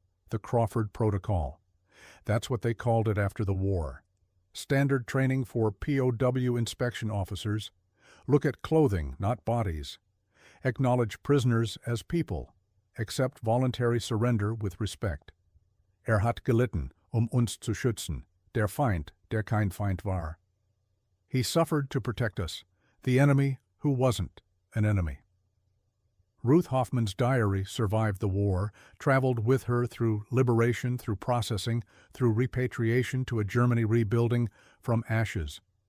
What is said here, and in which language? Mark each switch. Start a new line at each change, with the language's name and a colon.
English: The Crawford Protocol. That's what they called it after the war. Standard training for POW inspection officers. Look at clothing, not bodies. Acknowledge prisoners as people. Accept voluntary surrender with respect.
German: Hat gelitten, uns zu schützen. Der Feind, der kein Feind war.
English: He suffered to protect us, the enemy who wasn't an enemy. Ruth Hoffman's diary survived the war, traveled with her through liberation, through processing, through repatriation to a Germany rebuilding from ashes.